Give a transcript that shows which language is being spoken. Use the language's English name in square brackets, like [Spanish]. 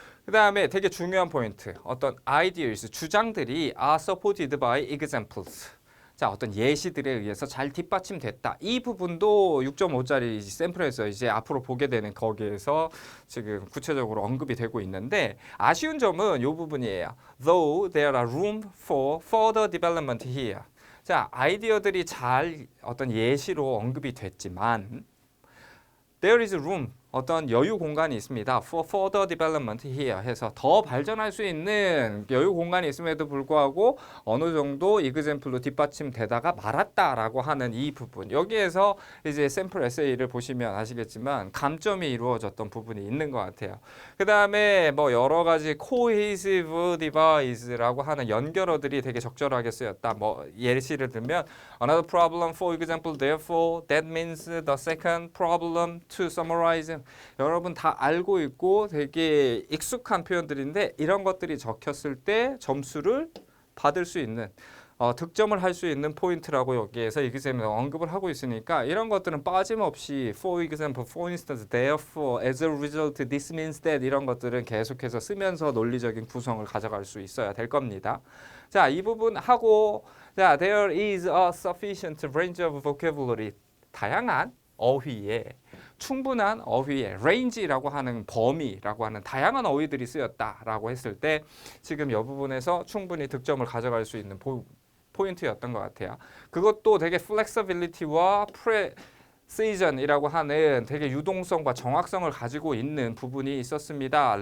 [Korean] 그 다음에 되게 중요한 포인트, 어떤 ideas, 주장들이 [English] are supported by examples. [Korean] 자, 어떤 예시들에 의해서 잘 뒷받침됐다. 이 부분도 6.5짜리 샘플에서 이제 앞으로 보게 되는 거기에서 지금 구체적으로 언급이 되고 있는데 아쉬운 점은 이 부분이에요. [English] Though there are room for further development here. [Korean] 자, 아이디어들이 잘 어떤 예시로 언급이 됐지만 [English] there is room. [Korean] 어떤 여유 공간이 있습니다. [English] For further development here [Korean] 해서 더 발전할 수 있는 여유 공간이 있음에도 불구하고 어느 정도 example로 뒷받침되다가 말았다라고 하는 이 부분. 여기에서 이제 샘플 에세이를 보시면 아시겠지만 감점이 이루어졌던 부분이 있는 것 같아요. 그 다음에 뭐 여러 가지 cohesive device라고 하는 연결어들이 되게 적절하게 쓰였다. 뭐 예시를 들면 [English] another problem for example therefore that means the second problem to summarize. [Korean] 여러분 다 알고 있고 되게 익숙한 표현들인데 이런 것들이 적혔을 때 점수를 받을 수 있는 득점을 할 수 있는 포인트라고 여기에서 examiner 언급을 하고 있으니까 이런 것들은 빠짐없이 [English] for example, for instance, therefore, as a result, this means that [Korean] 이런 것들은 계속해서 쓰면서 논리적인 구성을 가져갈 수 있어야 될 겁니다. 자, 이 부분 하고 자, [English] there is a sufficient range of vocabulary. [Korean] 다양한 어휘에 충분한 어휘의 range라고 하는 범위라고 하는 다양한 어휘들이 쓰였다라고 했을 때 지금 이 부분에서 충분히 득점을 가져갈 수 있는 포인트였던 것 같아요. 그것도 되게 flexibility와 precision이라고 하는 되게 유동성과 정확성을 가지고 있는 부분이 있었습니다.